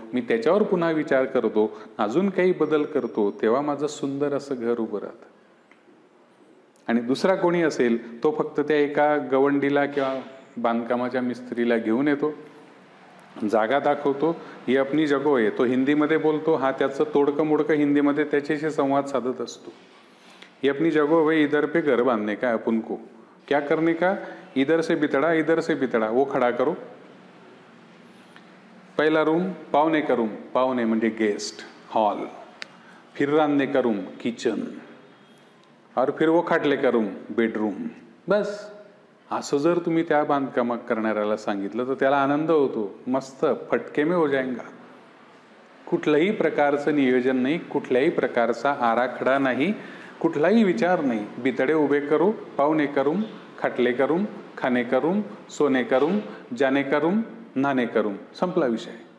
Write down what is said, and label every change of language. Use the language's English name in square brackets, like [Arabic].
[Marathi] मी त्याच्यावर पुन्हा विचार करतो, अजून काही बदल करतो, तेव्हा माझं सुंदर असं घर उभं राहतं. आणि दुसरा कोणी असेल तो फक्त त्या एका गवंडीला किंवा बांधकामाच्या मिस्त्रीला घेऊन येतो, जागा दाखवतो, ही अपनी जगो आहे, तो हिंदीमध्ये बोलतो, हा त्याचं तोडकं मोडकं हिंदीमध्ये त्याच्याशी संवाद साधत असतो. [Hindi] ये अपनी जगह भाई, इधर पे घर बांधने का अपन को, क्या करने का, इधर से बितड़ा वो खड़ा करो, पहला रूम पावने का रूम, [Marathi] पावने म्हणजे गेस्ट हॉल, [Hindi] फिर रांधने का रूम किचन, और फिर वो खाटले का रूम बेडरूम. [Marathi] बस असं जर तुम्ही त्या बांधकाम करणाऱ्याला सांगितलं तर त्याला आनंद होतो, [Hindi] मस्त फटके में हो जाएगा. [Marathi] कुठल्याही प्रकारचं नियोजन नाही, कुठल्याही प्रकारचा आराखडा नाही, कुठलाही विचार नाही. बितडे उभे करू, पावणे करूम, खाटले करूम, खाणे करूम, सोने करूम, जाने करूम, नाणे करूम, संपला विषय.